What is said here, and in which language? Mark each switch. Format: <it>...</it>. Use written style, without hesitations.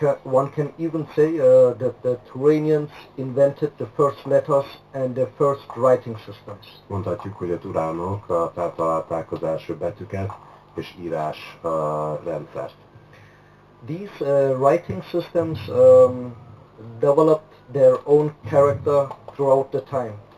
<en>One can even say that the Turanians invented the first letters and the first writing systems.</en> <hu>Mondhatjuk, hogy a turánok feltalálták az első betűket és írás rendszert.</hu> <en>These writing systems developed their own character throughout the time.</en>